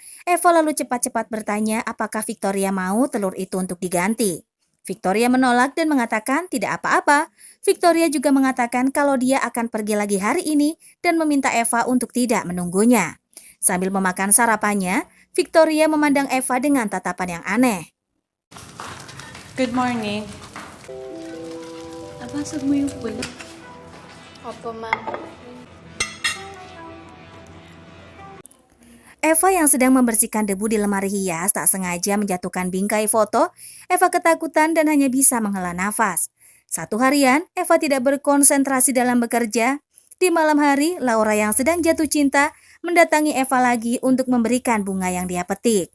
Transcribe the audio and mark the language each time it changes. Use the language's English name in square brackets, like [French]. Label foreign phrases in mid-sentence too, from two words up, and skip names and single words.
[Indonesian] Eva lalu cepat-cepat bertanya apakah Victoria mau telur itu untuk diganti. Victoria menolak dan mengatakan tidak apa-apa. Victoria juga mengatakan kalau dia akan pergi lagi hari ini dan meminta Eva untuk tidak menunggunya. Sambil memakan sarapannya, Victoria memandang Eva dengan tatapan yang aneh. [English] Good morning. [Filipino] Nabasag mo yung pula. Opo, ma'am. [Indonesian] Eva yang sedang membersihkan debu di lemari hias tak sengaja menjatuhkan bingkai foto. Eva ketakutan dan hanya bisa menghela nafas. Satu harian, Eva tidak berkonsentrasi dalam bekerja. Di malam hari, Laura yang sedang jatuh cinta mendatangi Eva lagi untuk memberikan bunga yang dia petik.